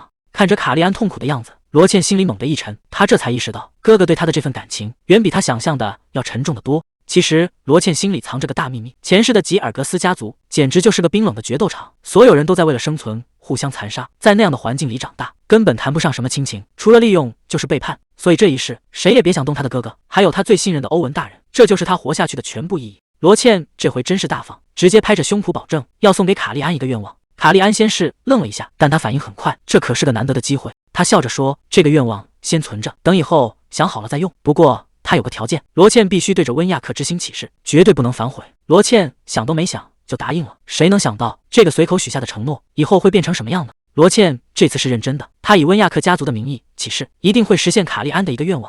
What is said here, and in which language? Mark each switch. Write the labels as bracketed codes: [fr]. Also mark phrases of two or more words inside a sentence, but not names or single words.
[zh] 看着卡利安痛苦的樣子，羅茜心裡猛地一沉，她這才意識到哥哥對她的這份感情遠比她想象的要沉重得多。其實羅茜心裡藏着個大秘密，前世的吉爾格斯家族簡直就是個冰冷的決鬥場，所有人都在為了生存互相殘殺，在那樣的環境裡長大，根本談不上什麼親情，除了利用就是背叛。所以這一世誰也別想動他的哥哥，還有他最信任的歐文大人，這就是他活下去的全部意義。羅茜這回真是大方，直接拍着胸脯保證要送給卡利安一個願望。卡利安先是愣了一下，但他反應很快，這可是個難得的機會。他笑着說：“這個願望先存着，等以後想好了再用。不過他有個條件，羅茜必須對着溫亞克之心起誓，絕對不能反悔。” 羅茜想都沒想就答應了。誰能想到這個隨口許下的承諾以後會變成什麼樣呢？羅茜這次是認真的，他以溫亞克家族的名義起誓，一定會實現卡利安的一個願望。